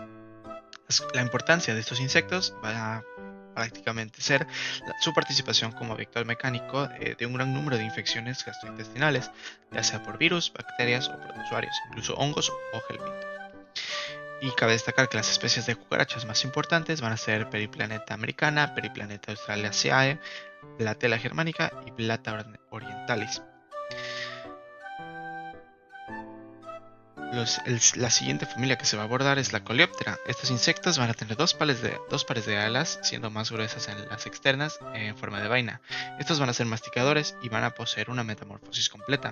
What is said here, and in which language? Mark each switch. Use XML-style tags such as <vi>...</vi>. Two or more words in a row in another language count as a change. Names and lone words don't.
<es>La importancia de estos insectos va a prácticamente ser su participación como vector mecánico de un gran número de infecciones gastrointestinales, ya sea por virus, bacterias o protozoarios, incluso hongos o helmintos. Y cabe destacar que las especies de cucarachas más importantes van a ser Periplaneta americana, Periplaneta australiaceae, Blatella germanica y Blata orientalis. La siguiente familia que se va a abordar es la Coleoptera. Estos insectos van a tener dos pares de alas, siendo más gruesas en las externas en forma de vaina. Estos van a ser masticadores y van a poseer una metamorfosis completa.</es>